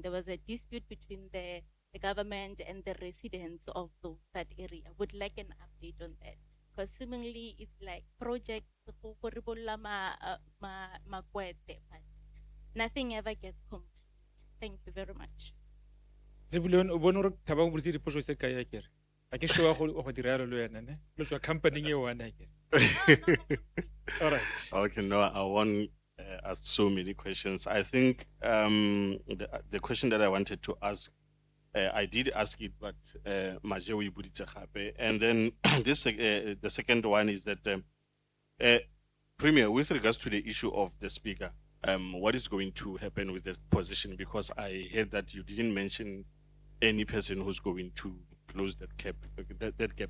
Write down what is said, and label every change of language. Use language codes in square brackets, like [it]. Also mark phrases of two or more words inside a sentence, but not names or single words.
[en] There was a dispute between the government and the residents of that area. Would like an update on that, because seemingly it's like projects for but nothing ever gets complete. Thank you very much. [tn] Zebulon, o bone gore Thabang o botse dipotso tse kae akere? A ke sure go dira yalo le wena, ne? Lo tswa company e one akere. [en] All right. Okay, no, I won't ask so many questions. I think the question that I wanted to ask, I did ask it, but Maje [tn] o e boditse gape. [en] And then the second one is that Premier, with regards to the issue of the speaker, what is going to happen with the position? Because I heard that you didn't mention any person who's going to close that gap. That gap.